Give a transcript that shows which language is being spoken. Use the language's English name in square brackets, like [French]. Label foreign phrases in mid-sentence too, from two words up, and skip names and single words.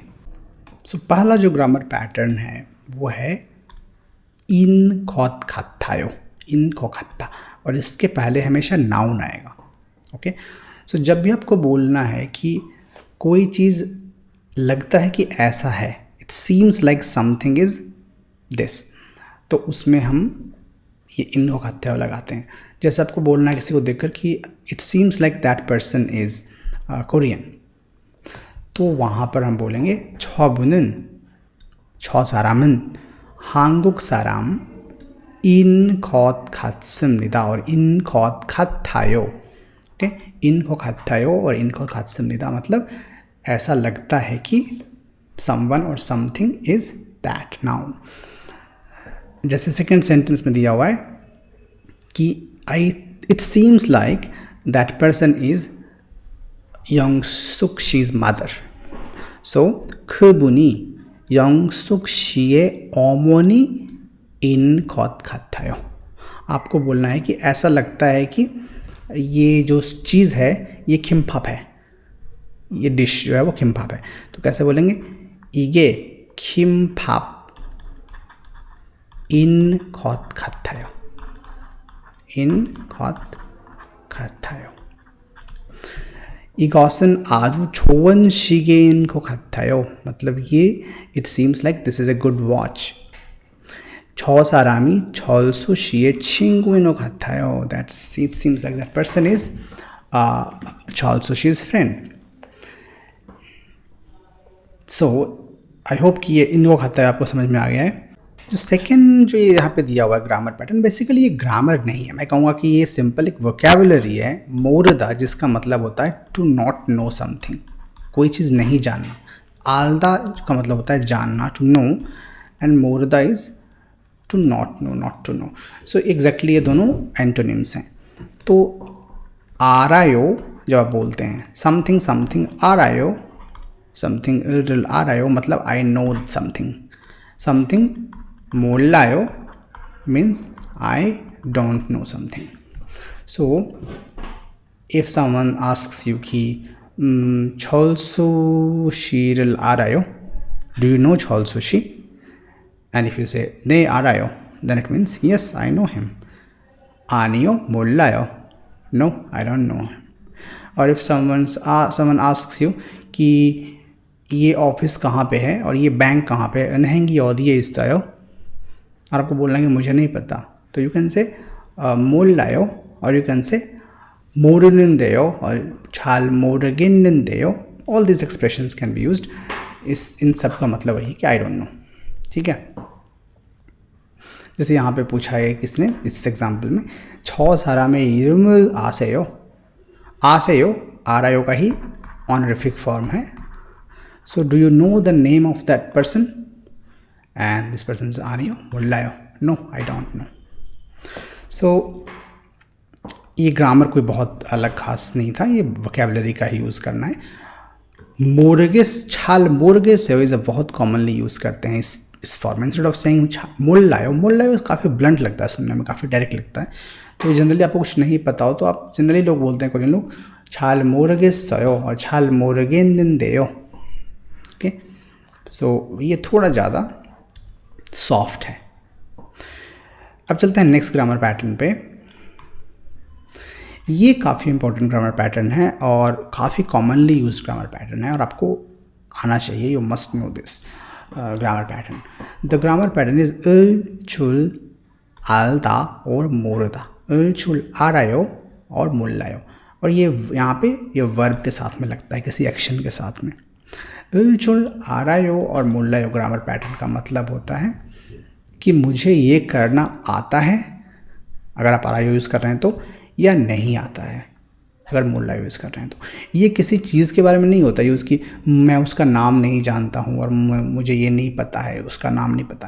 [Hindi] पहला जो [English] grammar pattern [Hindi] है वो है [Korean] 인 것 같아요, [Hindi] इन खो खाता, और इसके पहले हमेशा नाउन आएगा। [English] OK, so [Hindi] जब भी आपको बोलना है कि कोई चीज़ लगता है कि ऐसा है, [English] it seems like something is this, [Hindi] तो उसमें हम ये [Korean] 인 것 같아요 [Hindi] लगाते हैं। जैसे आपको बोलना है किसी को देखकर कि [English] it seems like that person is Korean, [Hindi] तो वहाँ पर हम बोलेंगे छबु는 [Korean] 저 사람은 한국 사람 인 것 같습니다 [Hindi] और [Korean] 인 것 같아요. [Hindi] ओके, [Korean] 인 것 같아요 [Hindi] और [Korean] 인 것 같습니다 [Hindi] मतलब ऐसा लगता है कि someone और [English] something is that noun। [Hindi] जैसे सेकेंड सेंटेंस में दिया हुआ है कि [English] it seems like that person is 영숙 씨's mother, so [Korean] 그분이 영숙 씨의 어머니인 것 같아요। [Hindi] आपको बोलना है कि ऐसा लगता है कि ये जो चीज़ है ये किम्पाप है, ये डिश जो है वो किम्पाप है। तो कैसे बोलेंगे, [Korean] 이게 김밥인 것 같아요, 인 것 같아요। 이것은 아주 좋은 시계인 것 같아요, [Hindi] मतलब ये [English] it seems like this is a good watch। [Korean] 저 사람이 철수 씨의 친구인 것 같아요, [English] that's it seems like that person is 철수 씨's friend। so I hope [Hindi] कि ये इन को खाता है आपको समझ में आ गया है। जो सेकेंड जो ये यहाँ पे दिया हुआ है [English] grammar pattern, [Hindi] बेसिकली ये ग्रामर नहीं है, मैं कहूँगा कि ये सिंपल एक वोकैबुलरी है। मोरदा जिसका मतलब होता है [English] to not know something, [Hindi] कोई चीज़ नहीं जानना। आलदा का मतलब होता है जानना, [English] to know, and मोरदा is to not know, not to know। so exactly [Hindi] ये दोनों एंटोनिम्स हैं। तो आरायो जब आप बोलते हैं [English] something something [Hindi] आरायो, समथिंग आरायो मतलब [English] I know something. समथिंग 몰라요 means I don't know something। so if someone asks you कि [Korean] 철수 씨를 알아요, [English] do you know 철수 씨? and if you say [Korean] 네 알아요, [English] then it means yes I know him। [Korean] 아니요 몰라요, [English] no I don't know him। or if someone asks you [Hindi] कि ये ऑफिस कहाँ पे है और ये बैंक कहाँ पे है, [Korean] 은행이 어디에 있어요, [Hindi] और आपको बोलना है कि मुझे नहीं पता, तो [English] you can say [Hindi] 몰라요 और [English] you can say [Hindi] 모르는데요 और [Korean] 잘 모르겠는데요। [English] all this expressions can be used. [Hindi] इन सब का मतलब वही कि [English] I don't know. [Hindi] ठीक है, जैसे यहाँ पे पूछा है किसने इस एग्जाम्पल में, [Korean] 저 사람의 이름을 아세요। 아세요 알아요 [Hindi] का ही [English] honorific form [Hindi] है। [English] so do you know the name of that person, and this person is [Korean] 아니요 몰라요, [English] no I don't know। [Hindi] so ये ग्रामर कोई बहुत अलग खास नहीं था, ये वोकैबुलरी का ही यूज़ करना है। मोरगेस छाल मोरगेस है, इसे बहुत [English] commonly use [Hindi] करते हैं इस फॉर्म में। [English] instead of saying [Hindi] 몰라요, 몰라요 काफ़ी ब्लंट लगता है सुनने में, काफ़ी डायरेक्ट लगता है। तो जनरली आपको कुछ नहीं पता हो तो आप जनरली लोग बोलते हैं, कोरियन लोग [Korean] 잘 모르겠어요 [Hindi] और [Korean] 잘 모르겠는데요। [English] OK, so [Hindi] ये थोड़ा ज़्यादा सॉफ्ट है। अब चलते हैं [English] next grammar pattern [Hindi] पे। ये काफ़ी [English] important grammar pattern [Hindi] है और काफ़ी [English] commonly used grammar pattern [Hindi] है और आपको आना चाहिए, [English] you must know this grammar pattern. the grammar pattern is [Korean] 을, 줄, 알다 [English] और 모르다। [Korean] 을, 줄, 알아요 [Hindi] और 몰라요, और ये यहाँ पे ये वर्ब के साथ में लगता है, किसी एक्शन के साथ में। [Korean] 을, 줄, 알아요 [Hindi] और 몰라요 [English] grammar pattern [Hindi] का मतलब होता है कि मुझे ये करना आता है, अगर आप आरायो यूज़ कर रहे हैं तो, या नहीं आता है। अगर मोल्लायो यूज़ कर रहे हैं तो। ये किसी चीज़ के बारे में नहीं होता, ये उसकी मैं उसका नाम नहीं जानता हूँ और मुझे ये नहीं पता है, उसका नाम नहीं पता है।